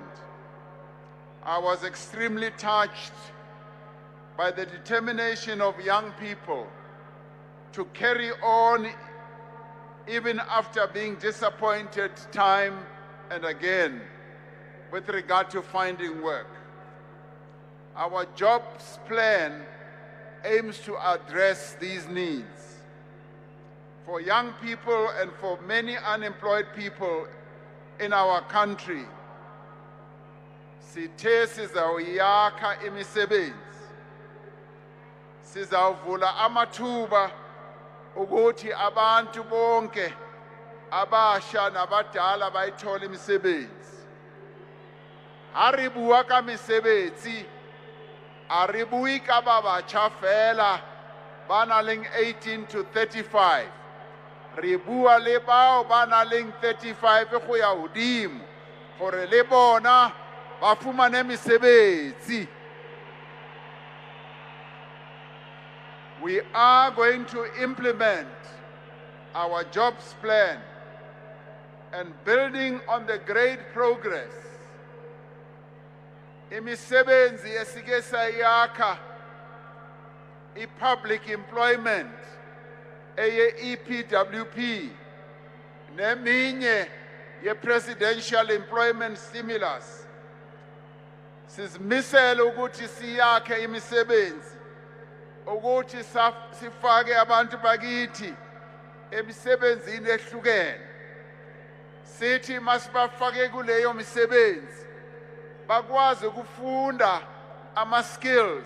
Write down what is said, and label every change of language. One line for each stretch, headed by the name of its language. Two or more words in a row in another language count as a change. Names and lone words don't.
English: I was extremely touched by the determination of young people to carry on even after being disappointed time and again with regard to finding work. Our jobs plan aims to address these needs. For young people and for many unemployed people in our country,
Zulu: sithe sizawuyakha imisebenzi, sizawuvula amathuba ukuthi abantu bonke abasha nabadala bayithola imisebenzi.
Southern Sotho: Ari bua ka mesebetsi, ari bui ka ba batjha fela ba nang le 18 to 35. Re bua le bao ba nang le 35 go ya hodimo gore le bona ba fumane mesebetsi.
English: We are going to implement our jobs plan and building on the great progress.
Zulu: Imisebenzi esike sayakha i-
English: public employment
Zulu: eye EPWP neminye ye-
English: presidential employment stimulus.
Zulu: Sizimisele ukuthi siyakhe imisebenzi ukuthi sifake abantu bakithi emisebenzini ehlukene. Sithi masibafake kuleyo misebenzi bakwazi ukufunda ama-skills,